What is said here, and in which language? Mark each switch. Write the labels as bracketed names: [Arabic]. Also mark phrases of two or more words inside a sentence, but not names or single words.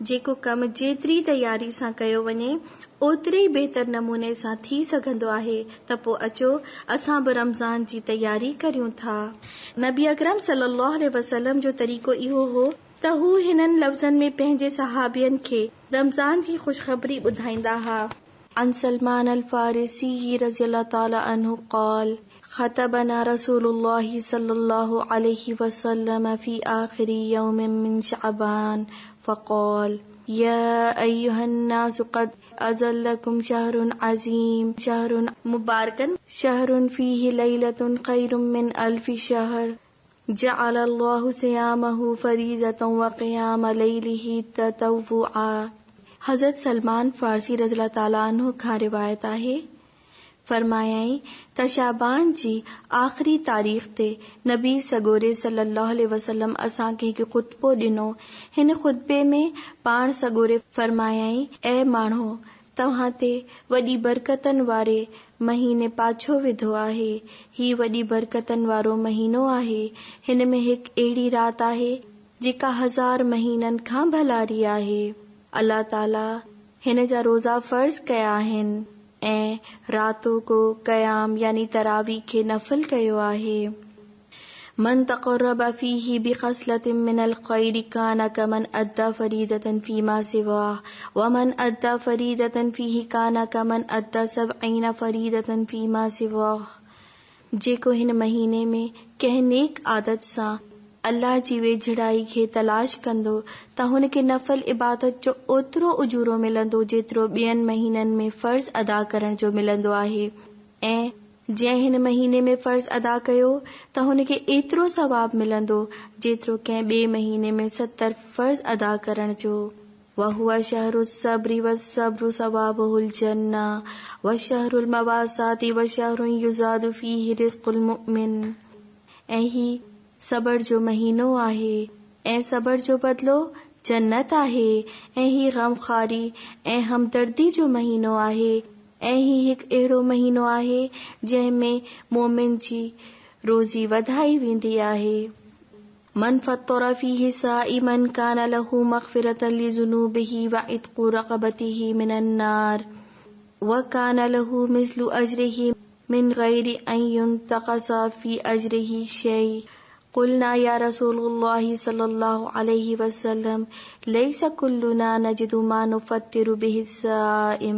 [Sindhi] जेको कमु जेतिरी तयारी सां कयो वञे ओतिरे ई बहितर नमूने सां थी सघंदो आहे त पोइ अचो असां बि रमज़ान जी तयारी करियूं था। नबी अकरम [Arabic] صلى الله عليه وسلم [Sindhi] जो तरीक़ो इहो हो त हू हिननि लफ़्ज़नि में पंहिंजे सहाबियनि खे रमज़ान जी ख़ुशख़बरी ॿुधाईंदा हुआ। [Arabic] عن سلمان الفارسي رضي الله تعالى عنه قال خطبنا رسول الله صلى الله عليه وسلم في آخر يوم من شعبان فقال يا أيها الناس قد أظلكم شهر عظيم شهر مبارك شهر فيه ليلة خير من ألف شهر جعل الله صيامه فريضة وقيام ليله تطوعا. [Sindhi] हज़रत सलमान फारसी [Arabic] رضي الله تعالى عنه [Sindhi] खां रिवायत आहे, फरमायाई त शाबान जी आख़िरी तारीख़ ते नबी सगोरे [Arabic] صلى الله عليه وسلم [Sindhi] असांखे हिकु ख़ुतबो ॾिनो। हिन ख़ुतबे में पाण सगोरे फरमायाई, ऐ माण्हू, तव्हां ते वॾी बरकतनि वारे महीने पाछो विधो आहे। ही वॾी बरकतनि वारो महीनो आहे। हिन में हिकु अहिड़ी रात आहे जेका 1000 महीननि खां भलारी आहे। अल्लाह ताला हिन जा रोज़ा फर्ज़ कया आहिनि ऐं रातों को क़याम यानी तरावी खे नफ़िल कयो आहे। [Arabic] من تقرب فيه بخصلة من الخير كان كمن أدى فريضة فيما سواه ومن أدى فريضة فيه كان كمن أدى 70 فريضة فيما سواه. [Sindhi] जेको हिन महीने में कंहिं नेक आदत सां अल्लाह जी वेझड़ाई खे तलाश कंदो त हुनखे नफ़ल इबादत जो ओतिरो उजूरो मिलंदो जेतिरो ॿियनि महीननि में फ़र्ज़ अदा करण जो मिलंदो आहे, ऐं जंहिं हिन महीने में फ़र्ज़ अदा कयो त हुनखे एतिरो सवाब मिलंदो जेतिरो कंहिं ॿिए महीने में 70 फ़र्ज़ अदा करण जो। [Arabic] وهو شهر الصبر والصبر ثوابه الجنة وشهر المواساة وشهر يزاد فيه رزق المؤمن. [Sindhi] ऐं ही सबर जो महीनो आहे ऐं सबर जो बदलो जन्नत आहे। ऐं ही गमखारी ऐं हमदर्दी जो महीनो आहे। ऐं ही हिकु अहिड़ो महीनो आहे जंहिंमें मोमिन जी रोज़ी वधाई वेंदी आहे। [Arabic] من فطر فيه صائما كان له مغفرة لذنوبه وعتق رقبته من النار وكان له مثل أجره من غير أن ينتقص في أجره شيء. قلنا يا رسول الله صلى الله عليه وسلم ليس كلنا نجد ما نفطر به الصائم.